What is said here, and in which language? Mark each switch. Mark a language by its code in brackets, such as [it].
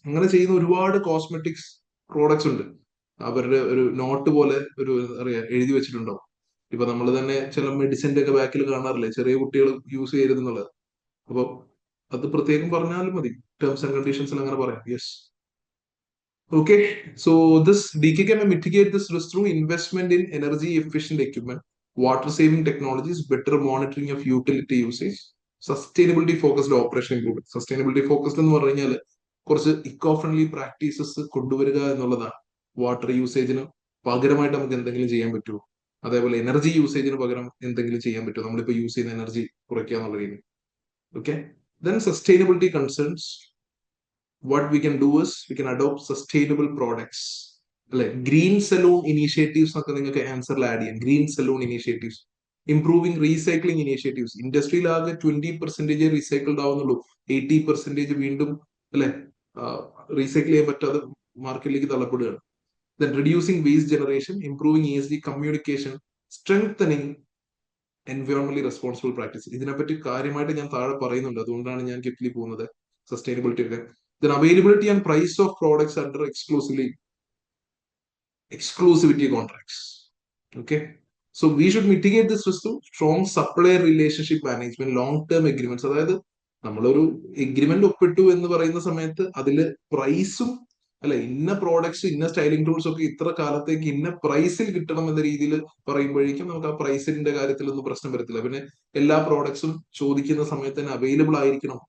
[ml] അങ്ങനെ ചെയ്യുന്ന ഒരുപാട് കോസ്മെറ്റിക്സ് പ്രോഡക്ട്സ് ഉണ്ട്. അവരുടെ ഒരു നോട്ട് പോലെ ഒരു അറിയാം എഴുതി വെച്ചിട്ടുണ്ടാവും. ഇപ്പൊ നമ്മൾ തന്നെ ചില മെഡിസിന്റെ ഒക്കെ ബാക്കിൽ കാണാറില്ലേ ചെറിയ കുട്ടികൾ യൂസ് ചെയ്യരുതെന്നുള്ളത്. അപ്പൊ അത് പ്രത്യേകം പറഞ്ഞാലും മതി, ടേംസ് ആൻഡ് കണ്ടീഷൻസിൽ അങ്ങനെ പറയാം. [en] Yes. Okay, so this DKK may mitigate this risk through investment in energy efficient equipment, water saving technologies, better monitoring of utility usage, sustainability focused operation improvement. [ml] Sustainability focused എന്ന് പറഞ്ഞാൽ കുറച്ച് eco friendly practices കൊണ്ടുവരിക എന്നുള്ളതാണ്. Water യൂസേജിന് പകരമായിട്ട് നമുക്ക് എന്തെങ്കിലും ചെയ്യാൻ പറ്റുമോ, അതേപോലെ എനർജി യൂസേജിന് പകരം എന്തെങ്കിലും ചെയ്യാൻ പറ്റുമോ, നമ്മളിപ്പോൾ യൂസ് ചെയ്യുന്ന എനർജി കുറയ്ക്കുക എന്നുള്ള രീതിയിൽ. [en] Okay, then sustainability concerns. What we can do is we can adopt sustainable products. [ml] അല്ലെ, ഗ്രീൻ സലൂൺ ഇനീഷ്യേറ്റീവ്സ് ഒക്കെ നിങ്ങൾക്ക് ആൻസറിൽ ആഡ് ചെയ്യാം. [en] Green saloon initiatives, improving recycling initiatives. [ml] ഇൻഡസ്ട്രിയിൽ ആകെ 20% റീസൈക്കിൾഡ് ആവുന്നുള്ളൂ, 80% വീണ്ടും അല്ലെ റീസൈക്കിൾ ചെയ്യാൻ പറ്റാതെ മാർക്കറ്റിലേക്ക് തള്ളപ്പെടുകയാണ്. [en] Then reducing waste generation, improving ESG communication, strengthening എൻവയോൺമെന്റലി responsible practice. [ml] ഇതിനെപ്പറ്റി കാര്യമായിട്ട് ഞാൻ താഴെ പറയുന്നുണ്ട്, അതുകൊണ്ടാണ് ഞാൻ ക്വിക്ലി പോകുന്നത് സസ്റ്റൈനബിലിറ്റി ഒക്കെ. [en] Then availability and price of products under exclusivity contracts. Okay, so we should mitigate this risk through strong supplier relationship management, long term agreements. [ml] അതായത് നമ്മളൊരു എഗ്രിമെന്റ് ഒപ്പിട്ടു എന്ന് പറയുന്ന സമയത്ത് അതില് പ്രൈസും അല്ലെ, ഇന്ന പ്രോഡക്ട്സ് ഇന്ന സ്റ്റൈലിംഗ് ടൂൾസ് ഒക്കെ ഇത്ര കാലത്തേക്ക് ഇന്ന പ്രൈസിൽ കിട്ടണം എന്ന രീതിയിൽ പറയുമ്പോഴേക്കും നമുക്ക് ആ പ്രൈസിന്റെ കാര്യത്തിലൊന്നും പ്രശ്നം വരത്തില്ല. പിന്നെ എല്ലാ പ്രോഡക്ട്സും ചോദിക്കുന്ന സമയത്ത് തന്നെ അവൈലബിൾ ആയിരിക്കണം.